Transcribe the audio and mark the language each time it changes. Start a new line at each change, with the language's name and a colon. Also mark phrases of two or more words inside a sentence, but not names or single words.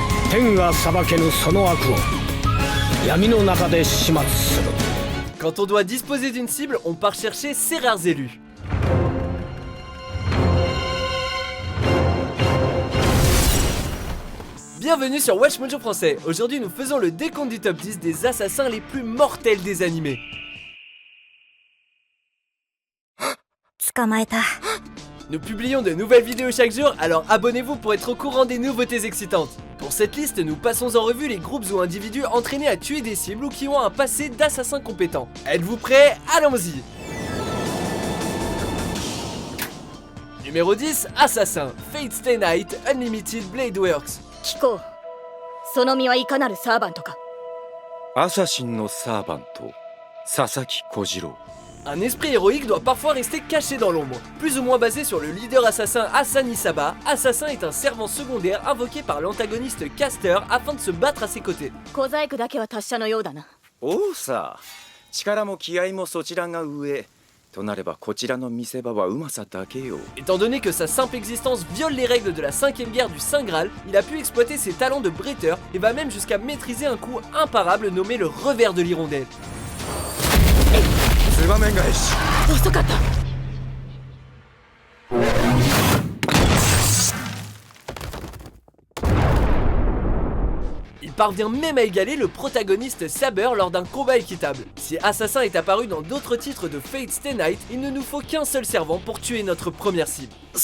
Japanese: 天が裁けぬその悪を闇の中で始末する。
French: Quand on doit disposer d'une cible, on part chercher ses rares élus. Bienvenue sur Watch Mojo Français. Aujourd'hui nous faisons le décompte du top 10 des assassins les plus mortels des animés. Nous publions de nouvelles vidéos chaque jour, alors abonnez-vous pour être au courant des nouveautés excitantes. Pour cette liste, nous passons en revue les groupes ou individus entraînés à tuer des cibles ou qui ont un passé d'assassins compétents. Êtes-vous prêts? Allons-y. Numéro 10, Assassin, Fate Stay Night, Unlimited Blade Works.
Japanese: Kiko, その身はいかなるサーバントか。アサシンのサーバント、佐々木小次郎。
French: Un esprit héroïque doit parfois rester caché dans l'ombre. Plus ou moins basé sur le leader assassin Hassan Isaba, Assassin est un servant secondaire invoqué par l'antagoniste Caster afin de se battre à ses côtés.
Japanese: 小細工だけは達者のようだな。おうさ、力も気合もそちらが上。となればこちらの見せ場はうまさだけよ。
French: Étant donné que sa simple existence viole les règles de la 5ème guerre du Saint Graal, il a pu exploiter ses talents de bretteur et va même jusqu'à maîtriser un coup imparable nommé le revers de l'hirondelle.
Japanese: ツバメ返し。遅かった。
French: Il parvient même à égaler le protagoniste Saber lors d'un combat équitable. Si Assassin est apparu dans d'autres titres de Fate Stay Night, il ne nous faut qu'un seul servant pour tuer notre première cible.